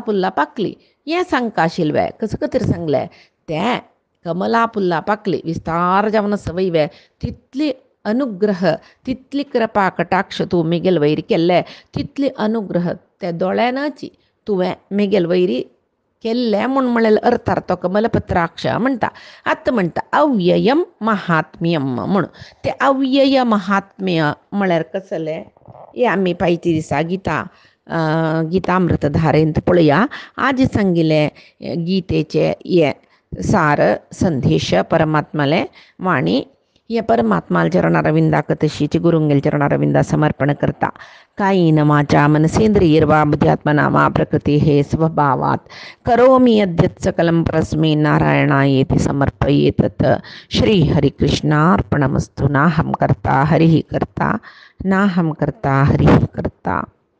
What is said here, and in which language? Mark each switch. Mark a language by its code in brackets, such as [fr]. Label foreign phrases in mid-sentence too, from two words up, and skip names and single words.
[kok] पुल्ला पाकली हें सांगता आशिल्लें कसं खातीर सांगलें तें कमला पुल्ला पाकली विस्तार जावन सवय तितली अनुग्रह तितली कृपा कटाक्ष तूं मिगेल वैरी केल्ले तितली अनुग्रह त्या दोळ्यानाची तुवें मिगेल वैरी केल्ले म्हळें अर्थार तो कमलपत्राक्ष म्हणटा आतां म्हणटा अव्ययम महात्म्यम म्हणून ते अव्यय महात्म्य म्हळ्यार कसलें हे आमी पायती दिसा गीतामृतधारेंत पळया आज सांगिल्ले गीतेचे हे सार संदेश परमात्माले वाणी हे परमात्माल चरणारविंदाक तशीच गुरुंगेल चरणारविंदा समर्पण करता [sa] कायेन वाचा मनसेंद्रियैर्वा बुद्ध्यात्मना वा प्रकृतेः स्वभावात् करोमि यद्यत् सकलं परस्मै नारायणायेति समर्पयेत् श्री हरिकृष्णार्पणमस्तु नाहं कर्ता हरिः कर्ता नाहम करता हरिः करता.